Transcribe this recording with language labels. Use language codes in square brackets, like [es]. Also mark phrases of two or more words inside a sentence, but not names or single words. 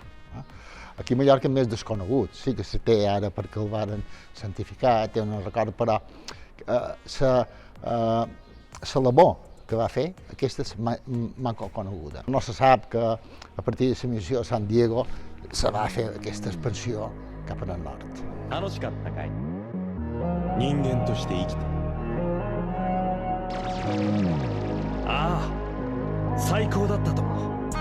[ca] Aquí a Mallorca és més desconegut, sí que se té ara perquè el varen santificar, té un record, però la labor que va fer, aquesta és manco coneguda. No se sap que a partir de la missió a San Diego se va fer aquesta expansió cap al nord. [ja] 楽しかったかい？人間として生きて。ああ、最高だったと思う。